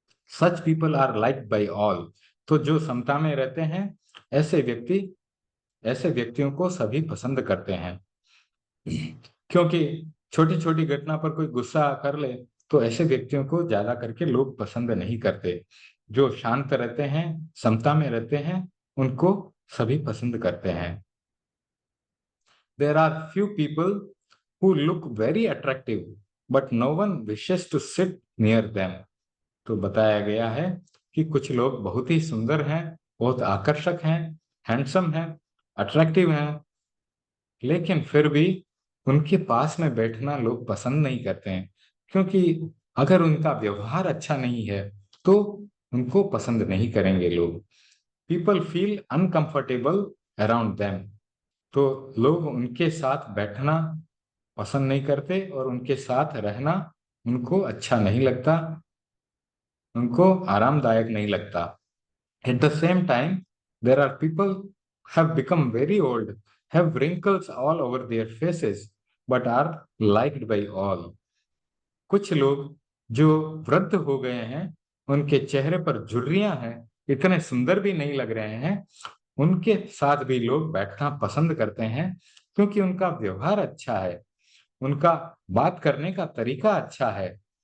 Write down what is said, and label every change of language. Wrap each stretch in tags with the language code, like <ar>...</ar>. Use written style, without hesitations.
<en>such people are liked by all,</en> <hi>तो जो समता में रहते हैं ऐसे व्यक्ति ऐसे व्यक्तियों को सभी पसंद करते हैं। क्योंकि छोटी छोटी घटना पर कोई गुस्सा कर ले तो ऐसे व्यक्तियों को ज्यादा करके लोग पसंद नहीं करते। जो शांत रहते हैं, समता में रहते हैं, उनको सभी पसंद करते हैं।</hi> <en>There are few people who look very attractive, but no one wishes to sit near them.</en> <hi>तो बताया गया है कि कुछ लोग बहुत ही सुंदर हैं, बहुत आकर्षक हैं, हैंडसम हैं, अट्रैक्टिव हैं, लेकिन फिर भी उनके पास में बैठना लोग पसंद नहीं करते हैं, क्योंकि अगर उनका व्यवहार अच्छा नहीं है तो उनको पसंद नहीं करेंगे लोग।</hi> <en>people feel uncomfortable around them,</en> <hi>तो लोग उनके साथ बैठना पसंद नहीं करते और उनके साथ रहना उनको अच्छा नहीं लगता, उनको आरामदायक नहीं लगता।</hi> <en>At the same time, there are people have become very old, have wrinkles all over their faces, but are liked by all.</en> <hi>कुछ लोग जो वृद्ध हो गए हैं, उनके चेहरे पर झुर्रियां हैं, इतने सुंदर भी नहीं लग रहे हैं, उनके साथ भी लोग बैठना पसंद करते हैं, क्योंकि उनका व्यवहार अच्छा है, उनका बात करने का तरीका अच्छा है।</hi>